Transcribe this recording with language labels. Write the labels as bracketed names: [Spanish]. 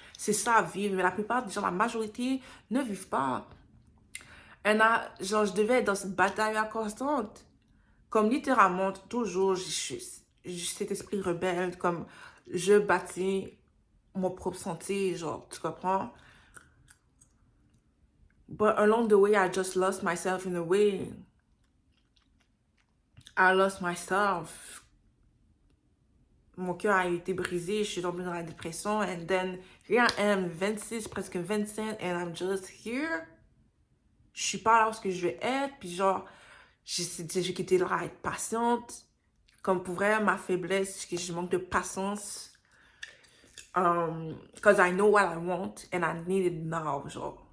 [French] C'est ça à vivre, mais la plupart des gens, la majorité, ne vivent pas. Genre, je devais être dans cette bataille constante. Comme littéralement, toujours, j'ai cet esprit rebelle, comme je bâtis mon propre sentier, genre, tu comprends? [English] But along the way, I just lost myself in a way. I lost myself. [French] Mon cœur a été brisé, je suis tombée dans la dépression, [English] and then here I am, [French] 26, presque 25, [English] and I'm just here. [French] Je suis pas là où je vais être, puis genre, j'ai quitté là à être patiente. Comme pour vrai, ma faiblesse, c'est que je manque de patience. [English] Because I know what I want and I need it now, genre.